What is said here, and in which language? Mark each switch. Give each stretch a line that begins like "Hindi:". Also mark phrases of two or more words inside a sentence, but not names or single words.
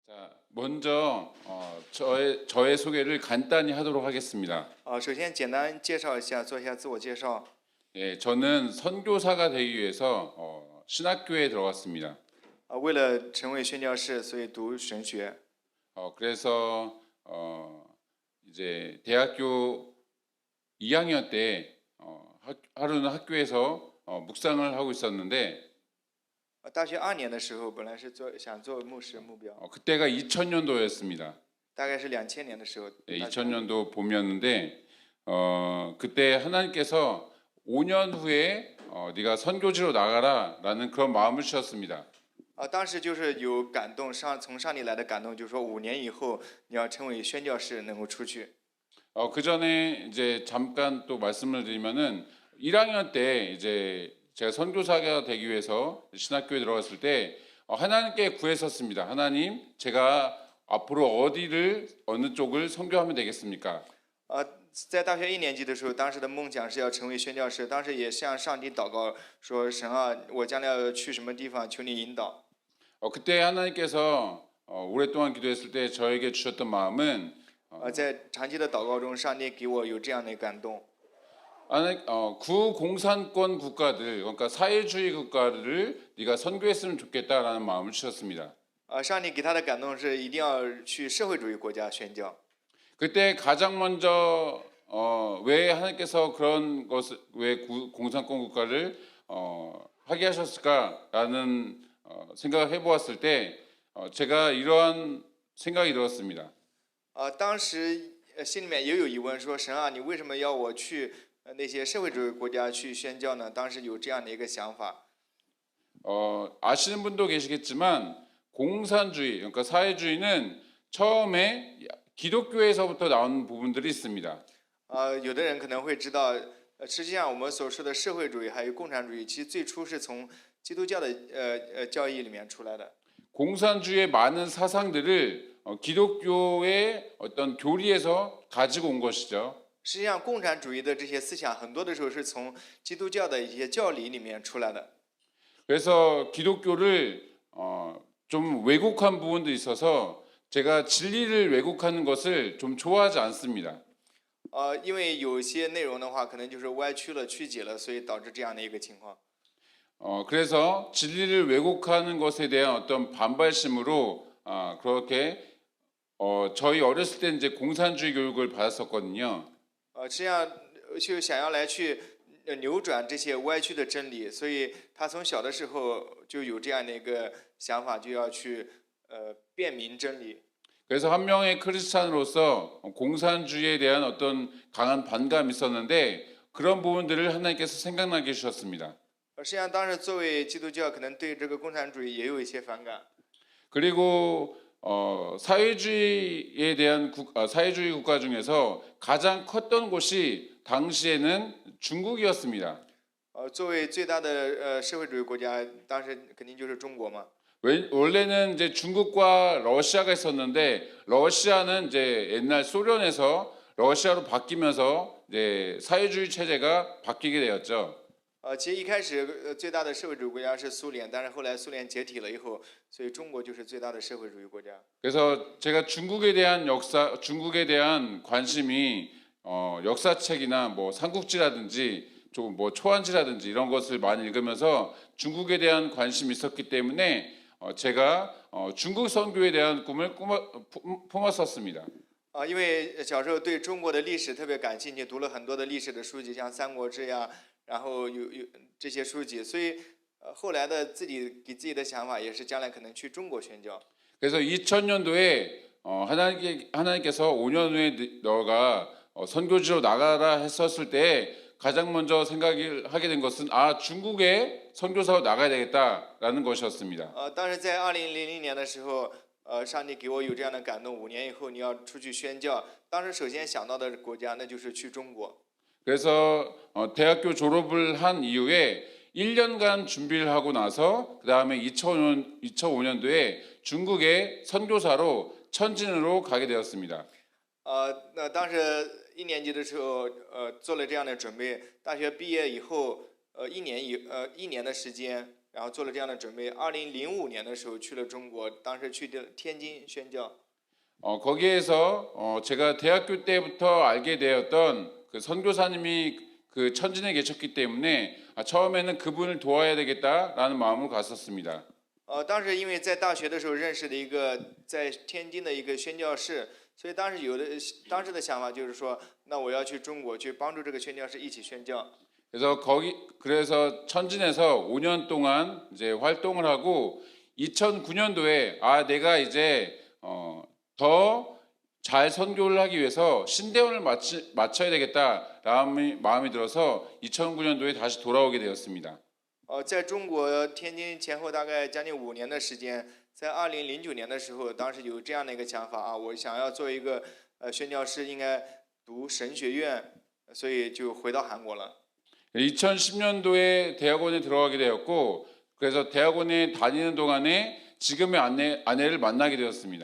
Korean: 먼저 저의 소개를 간단히 하도록 하겠습니다.
Chinese: 首先简单介绍一下，做一下自我介绍。
Korean: 예, 저는 선교사가 되기 위해서 신학교에 들어갔습니다.
Chinese: 为了成为宣教士，所以读神学。
Korean: 그래서 이제 대학교 2학년 때 하루는 학교에서 묵상을 하고 있었는데
Chinese: 大学2年的时候，本来是想做牧师目标，
Korean: 그때가 2000년도였습니다.
Chinese: 大概是2000年的时候。
Korean: 네, 2000년도 봄이었는데 그때 하나님께서 5년 후에 네가 선교지로 나가라라는 그런 마음을 주셨습니다.
Chinese: 当时就是有感动，从上帝来的感动，就是说5年以后你要成为宣教士，能够出去。
Korean: 그 전에 이제 잠깐 또 말씀을 드리면은 1학년 때 이제 제가 선교사가 되기 위해서 신학교에 들어갔을 때 하나님께 구했었습니다. 하나님, 제가 앞으로 어느 쪽을 선교하면 되겠습니까?
Chinese: 在大学1年级的时候，当时的梦想是要成为宣教士，当时也向上帝祷告说：“神啊，我将来要去什么地方，求你引导。”
Korean: 그때 하나님께서 오랫동안 기도했을 때 저에게 주셨던 마음은
Chinese: 在长期的祷告中，上帝给我有这样的感动。
Korean: 구공산권 국가들, 그러니까 사회주의 국가를 네가 선교했으면 좋겠다라는 마음을 주셨습니다.
Chinese: 上帝给他的感动是一定要去社会主义国家宣教。
Korean: 그때 가장 먼저 왜 하나님께서 그런 것을 왜 공산권 국가를 하게 하셨을까라는 생각을 해보았을 때 제가 이러한 생각이 들었습니다.
Chinese: 当时心里面也有疑问，说神啊，你为什么要我去那些社会主义国家去宣教呢？当时有这样的一个想法。
Korean: 아시는 분도 계시겠지만 공산주의, 그러니까 사회주의는 처음에 기독교에서부터 나온 부분들이 있습니다.
Chinese: 有的人可能会知道，实际上我们所说的社会主义还有共产主义，其实最初是从基督教的教义里面出来的。
Korean: 공산주의의 많은 사상들을 기독교의 어떤 교리에서 가지고 온 것이죠.
Chinese: 实际上，共产主义的这些思想很多的时候是从基督教的一些教理里面出来的。
Korean: 그래서 기독교를 좀 왜곡한 부분도 있어서 제가 진리를 왜곡하는 것을 좀 좋아하지 않습니다.
Chinese: 因为有些内容的话，可能就是歪曲了、曲解了，所以导致这样的一个情况。
Korean: 그래서 진리를 왜곡하는 것에 대한 어떤 반발심으로 그렇게 저희 어렸을 때 이제 공산주의 교육을 받았었거든요.
Chinese: 实际上就想要来去扭转这些歪曲的真理，所以他从小的时候就有这样的一个想法，就要去辨明真理。
Korean: 그래서 한 명의 크리스찬으로서 공산주의에 대한 어떤 강한 반감이 있었는데 그런 부분들을 하나님께서 생각나게 해주셨습니다.
Chinese: 实际上，当时作为基督教，可能对这个共产主义也有一些反感。
Korean: 그리고 사회주의에 대한 사회주의 국가 중에서 가장 컸던 곳이 당시에는 중국이었습니다.
Chinese: 作为最大的社会主义国家，当时肯定就是中国嘛。
Korean: 원래는 이제 중국과 러시아가 있었는데 러시아는 이제 옛날 소련에서 러시아로 바뀌면서 이제 사회주의 체제가 바뀌게 되었죠.
Chinese: 其实一开始最大的社会主义国家是苏联，但是后来苏联解体了以后，所以中国就是最大的社会主义国家。
Korean: 그래서 제가 중국에 대한 관심이 역사책이나 뭐 삼국지라든지 좀 뭐 초안지라든지 이런 것을 많이 읽으면서 중국에 대한 관심이 있었기 때문에 제가 중국 선교에 대한 꿈을 품었었습니다.
Chinese: 因为小时候对中国的历史特别感兴趣，读了很多的历史的书籍，像《三国志》呀，然后有这些书籍，所以后来的给自己的想法也是将来可能去中国宣教。
Korean: 그래서 2000년도에 하나님께서 5년 후에 너가 선교지로 나가라 했었을 때 가장 먼저 생각을 하게 된 것은 중국에 선교사로 나가야 되겠다라는 것이었습니다.
Chinese: 但是在2000年的时候，上帝给我有这样的感动，5年以后你要出去宣教，当时首先想到的国家那就是去中国。
Korean: 그래서 대학교 졸업을 한 이후에 1년간 준비를 하고 나서 그 다음에 2005년도에 중국의 선교사로 천진으로 가게 되었습니다.
Chinese: 那当时1年级的时候，做了这样的准备，大学毕业以后，1年的时间， 然后做了这样的准备。2005年的时候去了中国，当时去的天津宣教。
Korean: 거기에서 제가 대학교 때부터 알게 되었던 그 선교사님이 그 천진에 계셨기 때문에 처음에는 그분을 도와야 되겠다라는 마음으로 갔었습니다.
Chinese: 当时因为在大学的时候认识的一个在天津的一个宣教士，所以当时的想法就是说，那我要去中国去帮助这个宣教士一起宣教。
Korean: 그래서 천진에서 5년 동안 이제 활동을 하고 2009년도에 내가 이제 더 잘 선교를 하기 위해서 신대원을 마쳐야 되겠다라는 마음이 들어서 2009년도에 다시 돌아오게 되었습니다.
Chinese: 在中国天津前后大概将近5年的时间，在2009年的时候，当时有这样的一个想法啊，我想要做一个宣教师，应该读神学院，所以就回到韩国了。
Korean: 2010년도에 대학원에 들어가게 되었고 그래서 대학원에 다니는 동안에 지금의 아내를 만나게 되었습니다.